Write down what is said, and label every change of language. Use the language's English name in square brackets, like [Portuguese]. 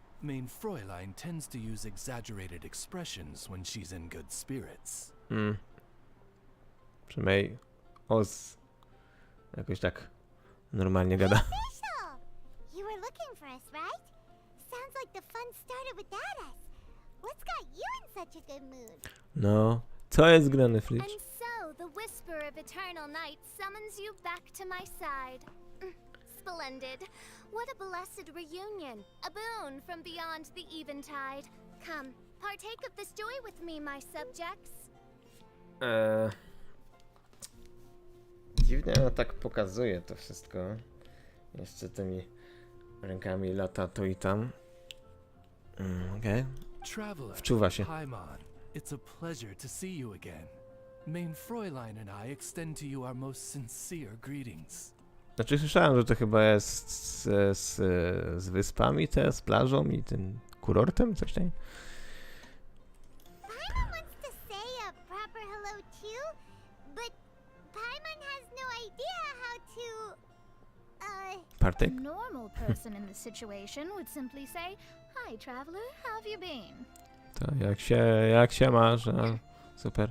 [English] Main Fräulein tends to use exaggerated expressions when she's in good spirits. [Polish] Przynajmniej Oz jakoś tak normalnie gada. [English] Official. You were looking for us, right? Sounds like the fun started without us. What's got you in such a good mood? [Polish] No, co jest grane, [English] And Fritz? so, the whisper of eternal night summons you back to my side. Splendid. What a blessed reunion. A boon from beyond the eventide. Come, partake of this joy with me, my subjects. [Polish] Dziwnie ona tak pokazuje to wszystko. Jeszcze tymi rękami lata tu i tam. Okej. [English] Traveler, [Polish] Wczuwa się. [English] Paimon, it's a pleasure to see you again. Main Fräulein and I extend to you our most sincere greetings. [Polish] Znaczy słyszałem, że to chyba jest z wyspami z plażą i tym kurortem, coś tam. [English] Paimon wants to say a proper hello too, but Paimon has no idea how to, Partek? A normal person in this situation would simply say, "Hi, traveler, how have you been?" [Polish] To jak się masz? A, super.